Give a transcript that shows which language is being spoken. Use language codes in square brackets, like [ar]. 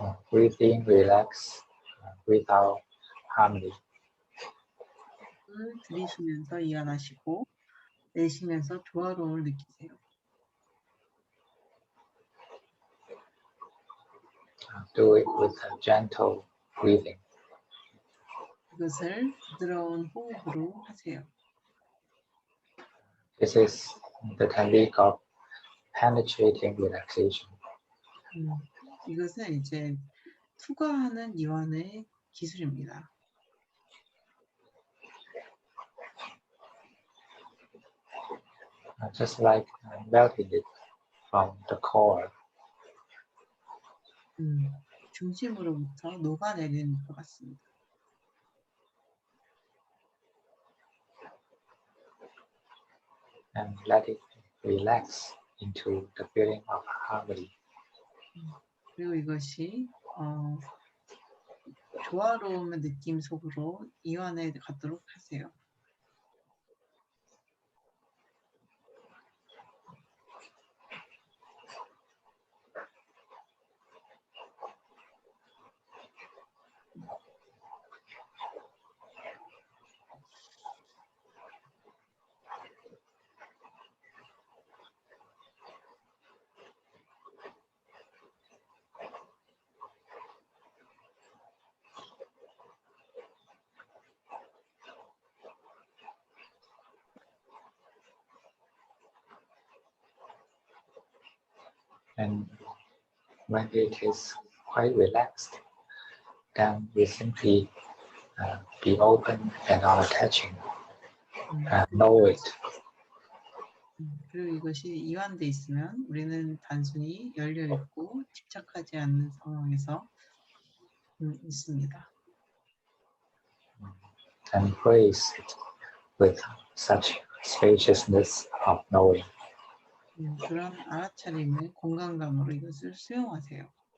[en] breathing, relax without harmony. [ko] 들이쉬면서 이완하시고 내쉬면서 조화로움을 느끼세요. [en] Do it with a gentle breathing. [ko] 이것을 부드러운 호흡으로 하세요. [en] This is the technique of penetrating relaxation. [ko] 이것은 이제 투과하는 이완의 기술입니다. [en] Just like melting it from the core. [ko] 중심으로부터 녹아내리는 것 같습니다. [en] And let it relax into the feeling of harmony. [ko] 그리고 이것이 조화로움의 느낌 속으로 이완해 가도록 하세요. [en] And when it is quite relaxed, then we simply be open and unattaching. Know it. [ko] 그리고 이것이 이완돼 있으면 우리는 단순히 열려 있고 집착하지 않는 상황에서 있습니다. [en] And praise it with such spaciousness of knowing. [ko] 그런 알아차림의 공간감으로 이것을 수용하세요.